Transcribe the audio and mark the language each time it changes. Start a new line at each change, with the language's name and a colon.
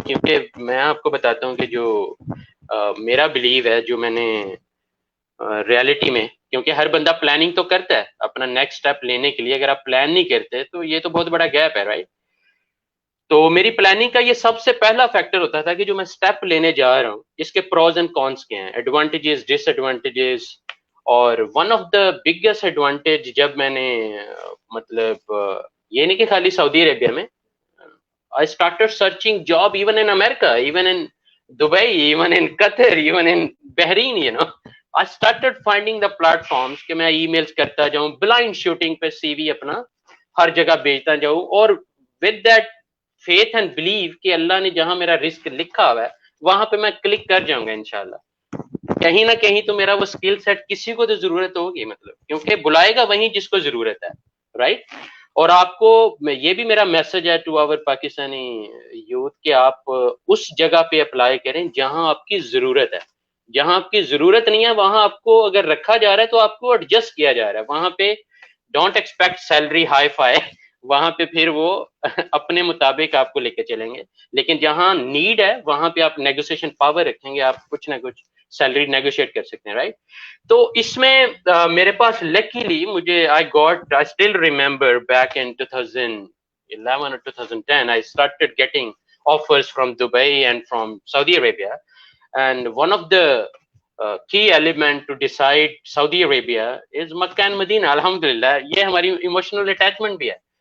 Urdu: کیونکہ میں آپ کو بتاتا ہوں کہ جو میرا بلیو ہے، جو میں نے ریالٹی میں، کیونکہ ہر بندہ پلاننگ تو کرتا ہے اپنا نیکسٹ اسٹیپ لینے کے لیے، اگر آپ پلان نہیں کرتے تو یہ تو بہت بڑا گیپ ہے، رائٹ. تو میری پلاننگ کا یہ سب سے پہلا فیکٹر ہوتا تھا کہ جو میں اسٹیپ لینے جا رہا ہوں اس کے پروز اینڈ کونس کیا ہیں، ایڈوانٹیجز، ڈس ایڈوانٹیجز. اور one of the biggest advantage جب میں نے مطلب یہ نہیں کہ خالی سعودی عربیہ میں،
English: I started searching job even in America, even in Dubai, even in Qatar, even in Bahrain, you know. I started finding the platforms
Urdu: کہ میں ای میلز کرتا جاؤں، بلائنڈ شوٹنگ پہ سی وی اپنا ہر جگہ بیچتا جاؤں، اور
English: with that faith and belief
Urdu: کہ اللہ نے جہاں میرا رزق لکھا ہوا ہے وہاں پہ میں کلک کر جاؤں گا انشاءاللہ. کہیں نہ کہیں تو میرا وہ اسکل سیٹ کسی کو تو ضرورت ہوگی، مطلب کیونکہ بلائے گا وہیں جس کو ضرورت ہے، رائٹ. اور آپ کو یہ بھی میرا میسج ہے ٹو آور پاکستانی یوتھ کہ آپ اس جگہ پہ اپلائی کریں جہاں آپ کی ضرورت ہے. جہاں آپ کی ضرورت نہیں ہے وہاں آپ کو اگر رکھا جا رہا ہے تو آپ کو ایڈجسٹ کیا جا رہا ہے. وہاں پہ don't expect salary hi fi, وہاں پہ پھر وہ اپنے مطابق آپ کو لے کے چلیں گے. لیکن جہاں نیڈ ہے وہاں پہ آپ نیگوسیشن پاور رکھیں گے، آپ کچھ نہ کچھ سیلری نیگوشیٹ کر سکتے ہیں، رائٹ. تو اس میں میرے پاس لکیلی مجھے
English: I still remember back in 2011 or 2010 I started getting offers from Dubai and from Saudi Arabia, and one of the key element to decide Saudi Arabia is Makkah and Medina.
Urdu: Alhamdulillah یہ ہماری emotional attachment بھی ہے.